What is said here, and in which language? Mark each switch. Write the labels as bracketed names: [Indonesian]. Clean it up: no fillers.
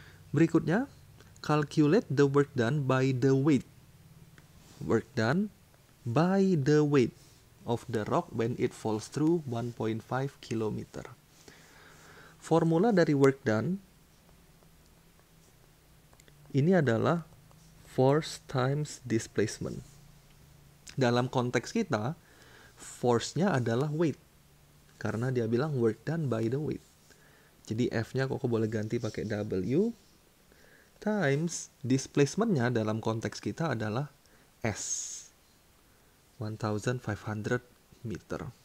[Indonesian] Berikutnya, [English] calculate the work done by the weight. Work done by the weight of the rock when it falls through 1.5 km. [Indonesian] Formula dari work done ini adalah [English] force times displacement. [Indonesian] Dalam konteks kita, force-nya adalah weight. Karena dia bilang [English] work done by the weight. [Indonesian] Jadi F-nya Koko boleh ganti pakai W times displacement-nya dalam konteks kita adalah S. 1500 meter.